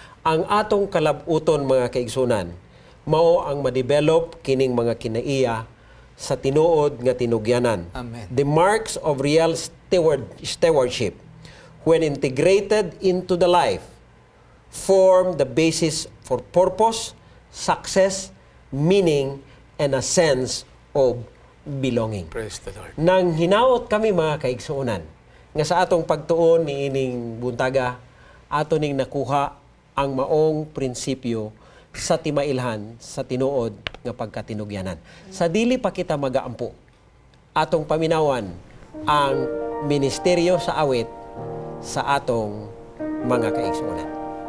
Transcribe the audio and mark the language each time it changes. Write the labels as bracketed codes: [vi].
[ceb] Ang atong kalabuton mga kaigsuonan, mao ang ma-develop kining mga kinaiya sa tinuod nga tinugyanan. Amen. [en] The marks of real stewardship when integrated into the life form the basis for purpose, success, meaning, and a sense of belonging. Praise the Lord. [ceb] Nang hinaot kami mga kaigsuonan, nga sa atong pagtuon ni ining buntaga, ato ning nakuha ang maong prinsipyo sa timailhan sa tinuod nga pagkatinugyanan. Sa dili pa kita magaampo, atong paminawan ang ministeryo sa awit sa atong mga kaigsuonan.